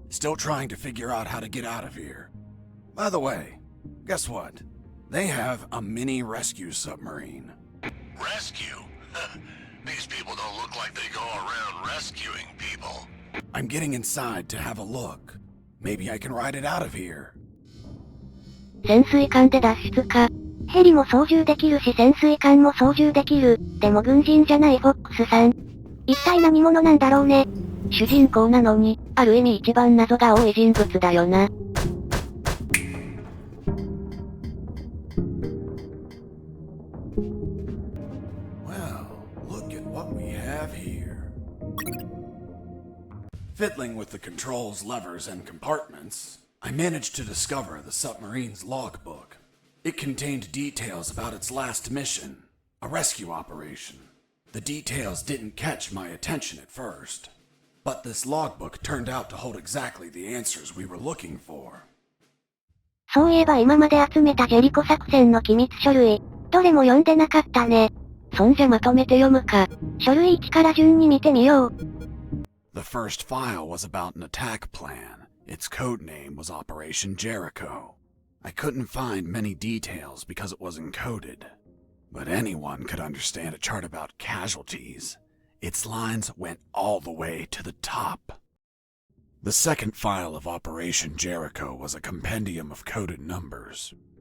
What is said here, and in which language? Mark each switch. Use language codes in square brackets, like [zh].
[en] Still trying to figure out how to get out of here. By the way, guess what? They have a mini rescue submarine. Rescue? These people don't look like they go around rescuing people. I'm getting inside to have a look. Maybe I can ride it out of here. [ja] 潜水艦で脱出か。ヘリも操縦できるし潜水艦も操縦できる。でも軍人じゃないフォックスさん。一体何者なんだろうね。主人公なのに、ある意味一番謎が多い人物だよな。 [en] Well, look at what we have here. Fiddling with the controls, levers, and compartments, I managed to discover the submarine's logbook. It contained details about its last mission, a rescue operation. The details didn't catch my attention at first, but this logbook turned out to hold exactly the answers we were looking for. [ja] そういえば今まで集めたジェリコ作戦の機密書類、どれも読んでなかったね。そんじゃまとめて読むか。書類1から順に見てみよう。 [en] The first file was about an attack plan. Its code name was Operation Jericho. I couldn't find many details because it was encoded. But anyone could understand a chart about casualties. Its lines went all the way to the top. The second file of Operation Jericho was a compendium of coded numbers.